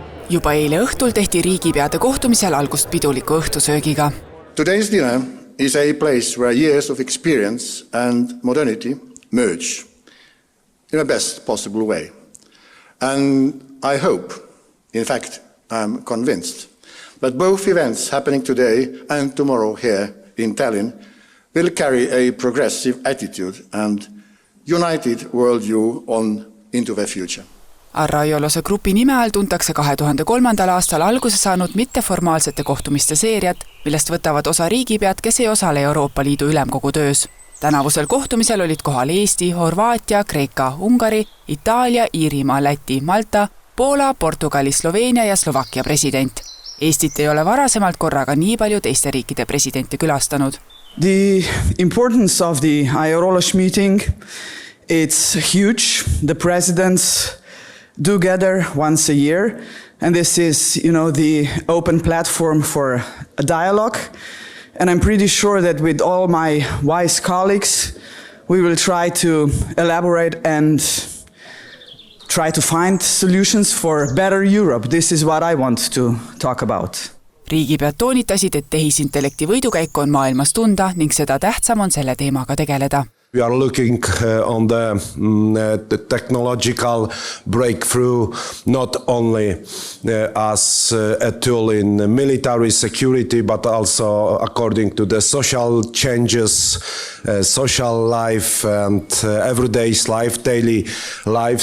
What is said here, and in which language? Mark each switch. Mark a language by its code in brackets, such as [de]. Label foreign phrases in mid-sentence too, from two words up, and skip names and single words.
[en] Juba eile õhtul tehti riigipeade kohtumisel algust piduliku õhtusöögiga. Today's dinner is a place where years of experience and modernity merge in a best possible way. And I hope, in fact, I'm convinced that both events happening today and tomorrow here in Tallinn will carry a progressive attitude and united worldview into the future. [et] Arraiolose grupi nime all tuntakse 2003. aastal alguse saanud mitteformaalsete kohtumiste seeriat, millest võtavad osa riigipead, kes ei osale Euroopa Liidu ülemkogu töös. Tänavusel kohtumisel olid kohal Eesti, Horvaatia, Kreeka, Ungari, Itaalia, Iirimaa, Läti, Malta, Poola, Portugali, Sloveenia ja Slovakkia president. Eestit ei ole varasemalt korraga nii palju teiste riikide presidente külastanud. [en] The importance of the Aiolos meeting, it's huge. The presidents do gather once a year, and this is, the open platform for a dialogue. And I'm pretty sure that with all my wise colleagues, we will try to elaborate and try to find solutions for better Europe. This is what I want to talk about. [et] Riigipead toonitasid, et tehisintellekti võidukäiku on maailmas tunda ning seda tähtsam on selle teemaga tegeleda. [en] We are looking on the technological breakthrough not only as a tool in military security, but also according to the social changes, social life and everyday's life, daily life.